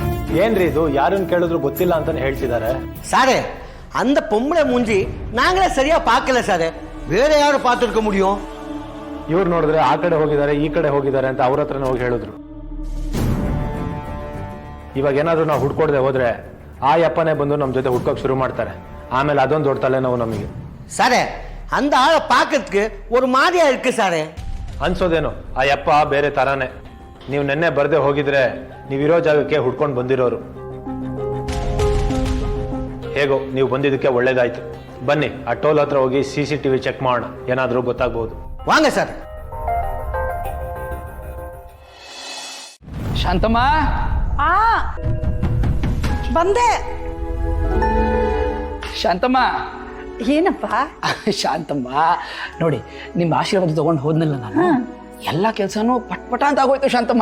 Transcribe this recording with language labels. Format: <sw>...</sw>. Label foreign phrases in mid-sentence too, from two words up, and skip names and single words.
<kn>ಏನ್ರಿ ಇದು? ಯಾರನ್ನ ಕೇಳಿದ್ರು ಗೊತ್ತಿಲ್ಲ ಅಂತಾನೆ ಹೇಳ್ತಿದ್ದಾರೆ.</kn> <ta>சாரே அந்த பொம்பளை மூஞ்சி நாங்களே சரியா பார்க்கல சாரே. வேற யாரு பார்த்துருக்க முடியும்?</ta> <kn>ಇವ್ರು ನೋಡಿದ್ರೆ ಆ ಕಡೆ ಹೋಗಿದ್ದಾರೆ ಈ ಕಡೆ ಹೋಗಿದ್ದಾರೆ ಅಂತ ಅವ್ರ ಹತ್ರನೇ ಹೋಗಿ ಹೇಳಿದ್ರು. ಇವಾಗ ಏನಾದ್ರು ನಾವು ಹುಡ್ಕೊಡ್ದೆ ಹೋದ್ರೆ ಆ ಯಪ್ಪನೇ ಬಂದು ನಮ್ಮ ಜೊತೆ ಹುಡ್ಕೋಕ್ ಶುರು ಮಾಡ್ತಾರೆ. ಆಮೇಲೆ ಅದೊಂದು ದೊಡ್ಡ ತಲೆನೋವು ನಮಗೆ.</kn> <ta>சாரே அந்த ஆளை பார்க்கறதுக்கு ஒரு மாதிரியா இருக்கு சாரே.</ta> <kn>ಅನ್ಸೋದೇನು, ಆ ಯಪ್ಪ ಬೇರೆ ತರಾನೇ. ನೀವು ನೆನ್ನೆ ಬರ್ದೆ ಹೋಗಿದ್ರೆ ನೀವಿರೋ ಜಾಗಕ್ಕೆ ಹುಡ್ಕೊಂಡು ಬಂದಿರೋರು. ಹೇಗೋ ನೀವು ಬಂದಿದ್ದಕ್ಕೆ ಒಳ್ಳೇದಾಯ್ತು. ಬನ್ನಿ ಆ ಟೋಲ್ ಹತ್ರ ಹೋಗಿ</kn> <en>CCTV check</en> <kn>ಮಾಡೋಣ, ಏನಾದ್ರೂ ಗೊತ್ತಾಗ್ಬೋದು.</kn> <ta>வாங்க சார்.</ta> <kn>ಶಾಂತಮ್ಮ ಬಂದೆ. ಶಾಂತಮ್ಮ ಏನಪ್ಪ? ಶಾಂತಮ್ಮ ನೋಡಿ, ನಿಮ್ಮ ಆಶೀರ್ವಾದ ತಗೊಂಡು ಹೋದ್ನಲ್ಲ ನಾನು, ಎಲ್ಲ ಕೆಲಸನೂ ಪಟ್ಪಟ ಅಂತ ಆಗೋಯ್ತು ಶಾಂತಮ್ಮ.</kn>